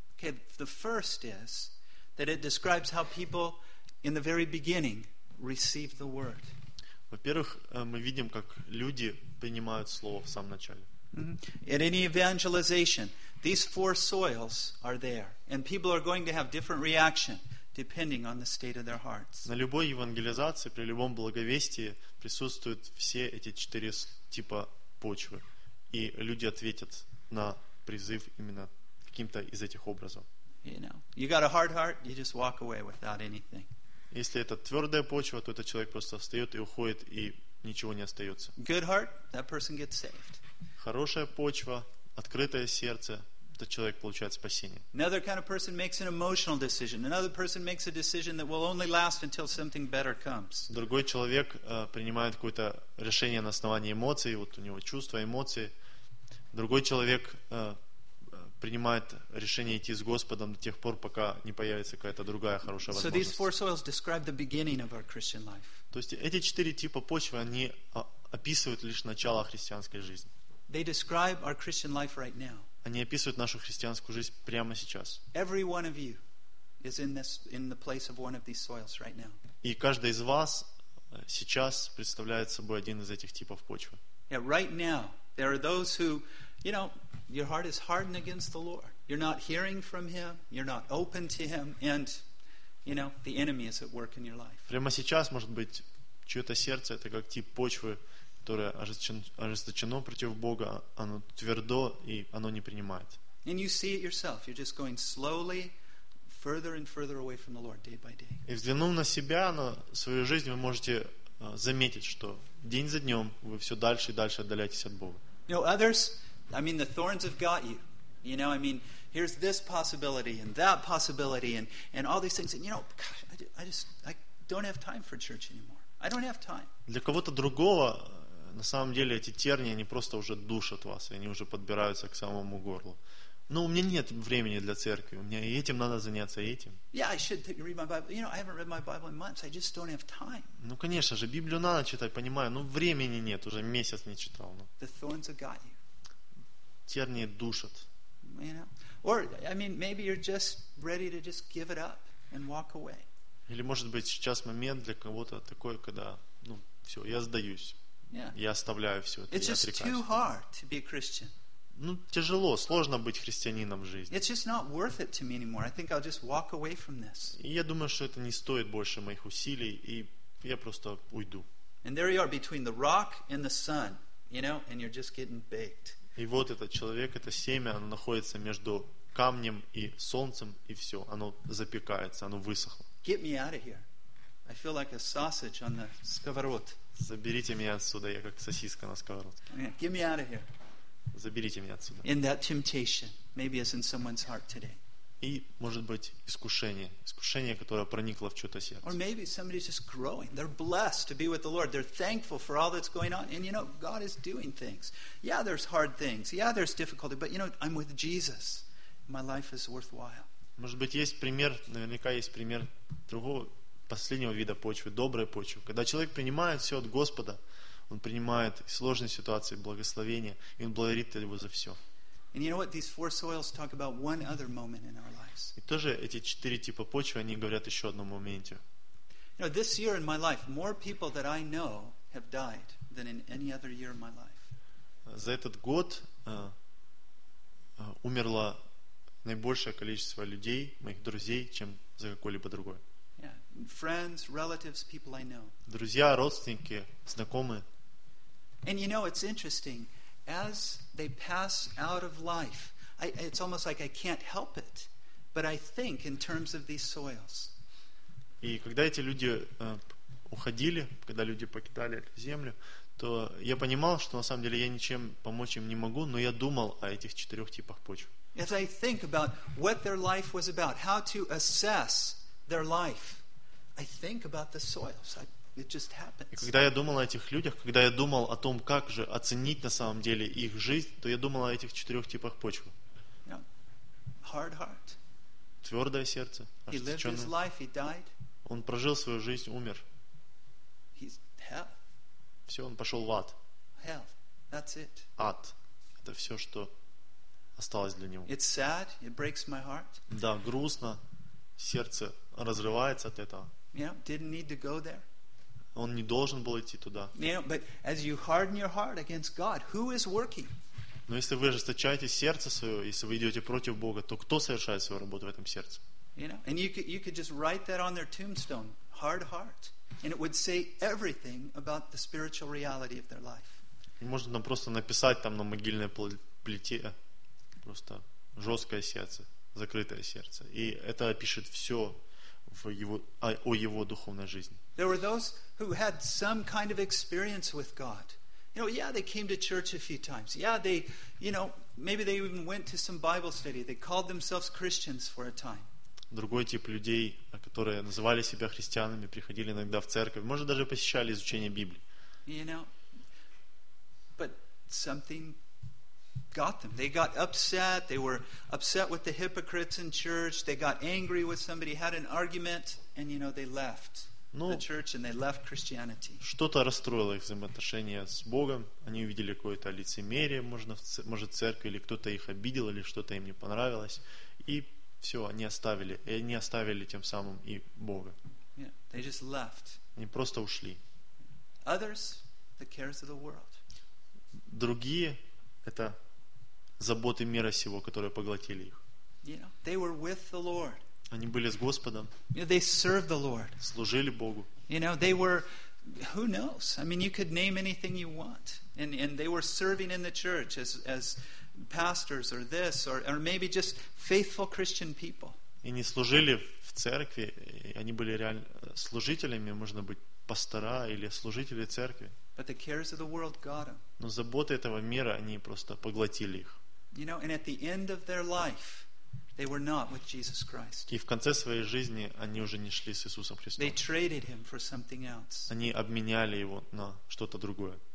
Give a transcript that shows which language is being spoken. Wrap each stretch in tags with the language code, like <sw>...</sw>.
<en>Okay, the first is that it describes how people in the very beginning receive the word.</en> <ru>Во-первых, мы видим, как люди принимают слово в самом начале. Mm-hmm.</ru> <en>In any evangelization, these four soils are there, and people are going to have different reaction depending on the state of their hearts.</en> <ru>На любой евангелизации, при любом благовестии присутствуют все эти четыре типа почвы. И люди ответят на призыв именно каким-то из этих образов.</ru> <en>You know, you got a hard heart, you just walk away without anything.</en> <ru>Если это твердая почва, то этот человек просто встает и уходит, и ничего не остается.</ru> <en>Good heart, that person gets saved.</en> <ru>Хорошая почва, открытое сердце, этот человек получает спасение.</ru> <en>Another kind of person makes an emotional decision. Another person makes a decision that will only last until something better comes.</en> <ru>Другой человек принимает какое-то решение на основании эмоций, вот у него чувства, эмоции. Другой человек принимает решение идти с Господом до тех пор, пока не появится какая-то другая хорошая возможность.</ru> <en>So these four soils describe the beginning of our Christian life.</en> <ru>То есть эти четыре типа почвы, они описывают лишь начало христианской жизни.</ru> <en>They describe our Christian life right now.</en> <ru>Они описывают нашу христианскую жизнь прямо сейчас.</ru> <en>Every one of you is in the place of one of these soils right now.</en> <ru>И каждый из вас сейчас представляет собой один из этих типов почвы.</ru> <en>Yeah, right now there are those who, you know, your heart is hardened against the Lord. You're not hearing from him, you're not open to him, and you know, the enemy is at work in your life.</en> <ru>Прямо сейчас, может быть, чье-то сердце это как тип почвы, которое ожесточено против Бога, оно твердо и оно не принимает.</ru> <en>And you see it yourself, you're just going slowly further and further away from the Lord day by day.</en> <ru>И взглянув на себя, на свою жизнь, вы можете заметить, что день за днем вы все дальше и дальше отдаляетесь от Бога.</ru> <en>You know, others, I mean, the thorns have got you. You know, I mean, here's this possibility and that possibility and all these things. And you know, gosh, I don't have time for church anymore. I don't have time.</en> <ru>Для кого-то другого, на самом деле, эти тернии, они просто уже душат вас, и они уже подбираются к самому горлу. Но у меня нет времени для церкви. У меня и этим надо заняться, и этим.</ru> <en>Yeah, I should read my Bible. You know, I haven't read my Bible in months. I just don't have time.</en> <ru>Ну, конечно же, Библию надо читать, понимаю. Но времени нет, уже месяц не читал. Но...</ru> <en>The thorns have got you.</en> <ru>Тернии душат.</ru> <en>You know? Or, I mean, maybe you're just ready to just give it up and walk away.</en> <ru>Или, может быть, сейчас момент для кого-то такой, когда, ну, все, я сдаюсь. Yeah. Я оставляю все это,</ru> <en>It's</en> <ru>я отрекаюсь.</ru> <en>It's just too hard to be a Christian.</en> <ru>Ну, тяжело, сложно быть христианином в жизни.</ru> <en>It's just not worth it to me anymore. I think I'll just walk away from this.</en> <ru>И я думаю, что это не стоит больше моих усилий, и я просто уйду.</ru> <en>And there you are, between the rock and the sun, you know, and you're just getting baked.</en> <ru>И вот этот человек, это семя, оно находится между камнем и солнцем, и все, оно запекается, оно высохло.</ru> <en>Get me out of here. I feel like a sausage on the сковород.</en> <ru>Заберите меня отсюда, я как сосиска на сковород.</ru> <en>Get me out of here.</en> <ru>Заберите меня отсюда.</ru> <en>In that temptation, maybe it's in someone's heart today.</en> <ru>И, может быть, искушение, искушение, которое проникло в чьё-то сердце.</ru> <en>Or maybe somebody's just growing. They're blessed to be with the Lord. They're thankful for all that's going on. And you know, God is doing things. Yeah, there's hard things. Yeah, there's difficulty. But you know, I'm with Jesus. My life is worthwhile.</en> <ru>Может быть, есть пример, наверняка есть пример другого, последнего вида почвы, доброй почвы. Когда человек принимает все от Господа, он принимает сложные ситуации, благословения, и он благодарит его за все.</ru> <en>And you know what? These four soils talk about one other moment in our lives.</en> <ru>И тоже эти четыре типа почвы, они говорят еще одном моменте.</ru> <en>You know, this year in my life, more people that I know have died than in any other year of my life.</en> <ru>За этот год умерло наибольшее количество людей, моих друзей, чем за какой-либо другой.</ru> <en>Yeah. Friends, relatives, people I know.</en> <ru>Друзья, родственники, знакомые.</ru> <en>And you know, it's interesting. As they pass out of life, it's almost like I can't help it, but I think in terms of these soils.</en> <ru>И когда эти люди уходили, когда люди покидали землю, то я понимал, что на самом деле я ничем помочь им не могу, но я думал о этих четырех типах почв.</ru> <en>As I think about what their life was about, how to assess their life, I think about the soils. It just happens.</en> <ru>И когда я думал о этих людях, когда я думал о том, как же оценить на самом деле их жизнь, то я думал о этих четырех типах почвы.</ru> <en>Yeah. Hard heart.</en> <ru>Твердое сердце.</ru> <en>He lived his life, he died.</en> <ru>Он прожил свою жизнь, умер.</ru> <en>He's hell.</en> <ru>Все, он пошел в ад.</ru> <en>Hell. That's it.</en> <ru>Ад. Это все, что осталось для него.</ru> <en>It's sad. It breaks my heart.</en> <ru>Да, грустно. Сердце разрывается от этого.</ru> <en>Yeah. Didn't need to go there.</en> <ru>Он не должен был идти туда.</ru> <en>But as you harden your heart against God, who is working?</en> <ru>Но если вы ожесточаете сердце свое, если вы идете против Бога, то кто совершает свою работу в этом сердце?</ru> <en>You know, and you could just write that on their tombstone, hard heart, and it would say everything about the spiritual reality of their life.</en> <ru>Можно там просто написать там на могильной плите просто жесткое сердце, закрытое сердце, и это опишет все. О его духовной жизни.</ru> <en>There were those who had some kind of experience with God. You know, yeah, they came to church a few times. Yeah, they, you know, maybe they even went to some Bible study. They called themselves Christians for a time.</en> <ru>Другой тип людей, которые называли себя христианами, приходили иногда в церковь, может даже посещали изучение Библии.</ru> <en>You know, but something got them. They got upset. They were upset with the hypocrites in church. They got angry with somebody, had an argument, and you know, they left the church and they left Christianity.</en> <ru>Что-то расстроило их взаимоотношения с Богом. Они увидели какое-то лицемерие, может, церковь, или кто-то их обидел, или что-то им не понравилось. И все, они оставили. И они оставили тем самым и Бога.</ru> <en>Yeah, they just left.</en> <ru>Они просто ушли.</ru> <en>Others, the cares of the world.</en> <ru>Другие, это заботы мира сего, которые поглотили их.</ru> <en>You know, they were with the Lord.</en> <ru>Они были с Господом.</ru> <en>You know, they served the Lord.</en> <ru>Служили Богу.</ru> <en>You know, they were, who knows? I mean, you could name anything you want. And they were serving in the church as pastors or this, or maybe just faithful Christian people.</en> <ru>И не служили в церкви. Они были реально служителями, можно быть, пастора или служители церкви.</ru> <en>But the cares of the world got them.</en> <ru>Но заботы этого мира, они просто поглотили их.</ru> <en>You know, and at the end of their life, they were not with Jesus Christ.</en> <ru>И в конце своей жизни они уже не шли с Иисусом Христом.</ru> <en>They traded him for something else.</en> <ru>Они обменяли его на что-то другое.</ru>